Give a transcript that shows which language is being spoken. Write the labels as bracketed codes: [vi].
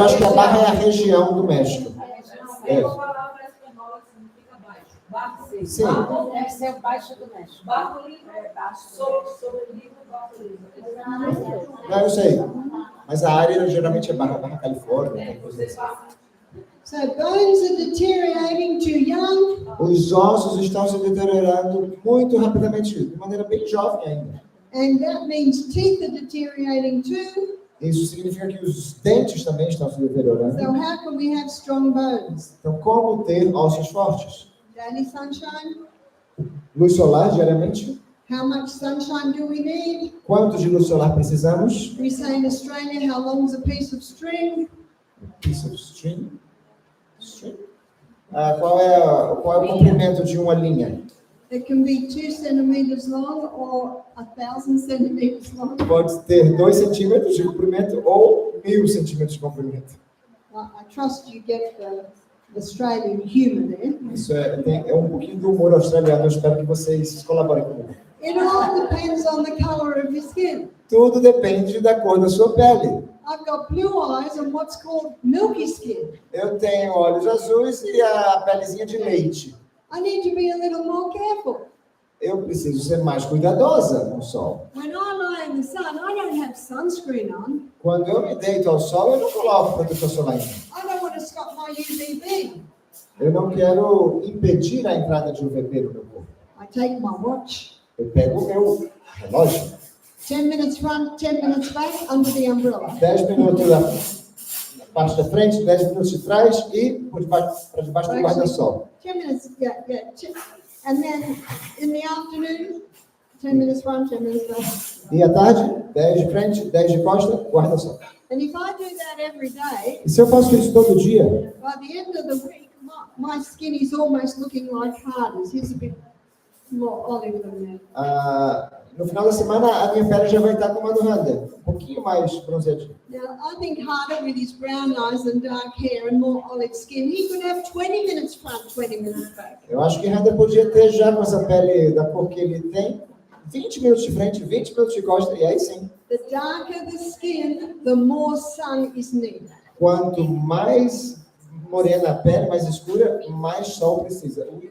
[pt] eu acho que a Barra é a região do México. É uma palavra espanhola que significa baixo. Barro seco. Sim. Barro deve ser baixo do México. Barro livre é baixo. Sobre livro, barro livre. Não, eu sei. Mas a área geralmente é Barra Califórnia. [en] So bones are deteriorating too young. [pt] Os ossos estão se deteriorando muito rapidamente, de maneira bem jovem ainda. [en] And that means teeth are deteriorating too. [pt] Isso significa que os dentes também estão se deteriorando. [en] So how can we have strong bones? [pt] Então, como ter ossos fortes? [en] Daily sunshine? [pt] Luz solar diariamente? [en] How much sunshine do we need? [pt] Quanto de luz solar precisamos? [en] We say in Australia, how long is a piece of string? Piece of string? [pt] Qual é o comprimento de uma linha? [en] It can be 2 centimeters long or 1,000 centimeters long. [pt] Pode ter 2 centímetros de comprimento ou 1.000 centímetros de comprimento. [en] I trust you get the Australian humour there. [pt] Isso é um pouquinho do humor australiano. Eu espero que vocês colaborem comigo. [en] It all depends on the colour of your skin. [pt] Tudo depende da cor da sua pele. [en] I've got blue eyes and what's called milky skin. [pt] Eu tenho olhos azuis e a pelezinha de leite. [en] I need to be a little more careful. [pt] Eu preciso ser mais cuidadosa com o sol. [en] When I lie in the sun, I don't have sunscreen on. [pt] Quando eu me deito ao sol, eu não coloco protetor solar em mim. [en] I don't want to stop my UVB. [pt] Eu não quero impedir a entrada de UVB no meu corpo. [en] I take my watch. [pt] Eu pego o meu relógio. [en] 10 minutes front, 10 minutes back, under the umbrella. [pt] 10 minutos na parte da frente, 10 minutos de trás e para debaixo do guarda-sol. [en] 10 minutes, yeah. And then in the afternoon, 10 minutes front, 10 minutes back. [pt] E à tarde, 10 de frente, 10 de costa, guarda-sol. [en] And if I do that every day, [pt] E se eu faço isso todo dia, [en] by the end of the week, my skin is almost looking like hardness. Here's a bit more olive than that. [pt] no final da semana, a minha pele já vai estar como a do Hunter, um pouquinho mais bronzeadinha. [en] Now, I think Harder, with his brown eyes and dark hair and more olive skin, he could have 20 minutes front, 20 minutes back. [pt] Eu acho que Hunter podia ter já com essa pele da cor que ele tem, 20 minutos de frente, 20 minutos de costa, e aí sim. [en] The darker the skin, the more sun is needed. [pt] Quanto mais morena a pele, mais escura, mais sol precisa.